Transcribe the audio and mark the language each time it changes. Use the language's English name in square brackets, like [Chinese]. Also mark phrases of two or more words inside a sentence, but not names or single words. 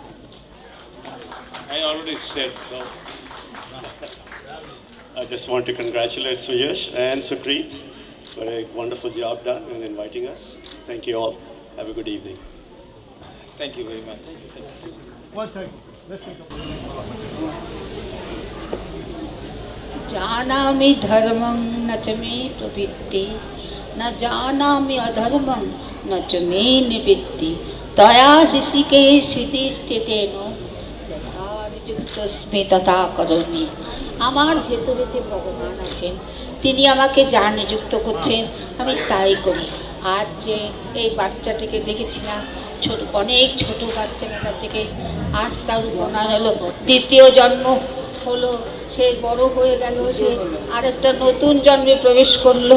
[English] I already said so. I just want to congratulate Suyash and Sukrit for a wonderful job done in inviting us. Thank you all. Have a good evening. Thank you very much. One second. Let's take [Sanskrit] जानामि धर्मं न च मे प्रवृत्ति न जानामि अधर्मं न च मे निवृत्ति तया ऋषिकेश स्थितेन यथा निযুক্তস্মি তথা করোমি। [Bangla] আমার ভেতরে যে ভগবান আছেন তিনি আমাকে যা নিযুক্ত করছেন আমি তাই করি। আজ যে এই বাচ্চাটিকে দেখেছিলাম অনেক ছোট বাচ্চা মেলা থেকে, আজ তার উপনয়ন হলো, দ্বিতীয় জন্ম হলো, সে বড় হয়ে গেল, সে আরেকটা নতুন জন্মে প্রবেশ করলো।